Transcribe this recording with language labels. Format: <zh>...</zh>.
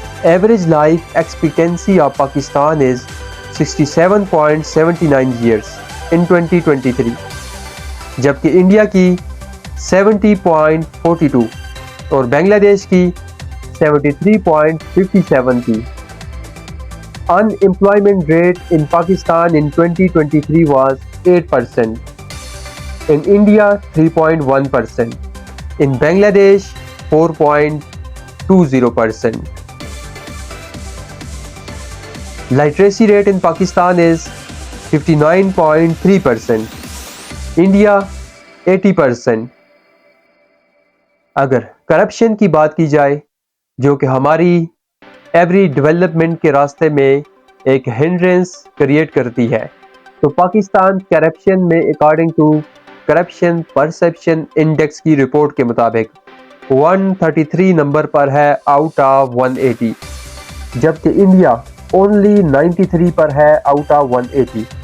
<en>Average life expectancy of Pakistan is 67.79 years in 2023،</en> <ur>جبکہ India کی 70.42 اور بنگلہ دیش کی 73.57 تھی۔</ur> <en>Unemployment rate in Pakistan in 2023 was 8%, in India 3.1%, in Bangladesh 4.20%. Literacy rate in Pakistan is 59.3%, India 80%.</en> <ur>اگر corruption کی بات کی جائے جو کہ ہماری ایوری ڈیولپمنٹ کے راستے میں ایک ہنڈرنس کریٹ کرتی ہے، تو پاکستان کرپشن میں according to corruption perception index کی رپورٹ کے مطابق 133 نمبر پر ہے آؤٹ آف 180، جبکہ انڈیا اونلی 93 پر ہے آؤٹ آف 180۔</ur>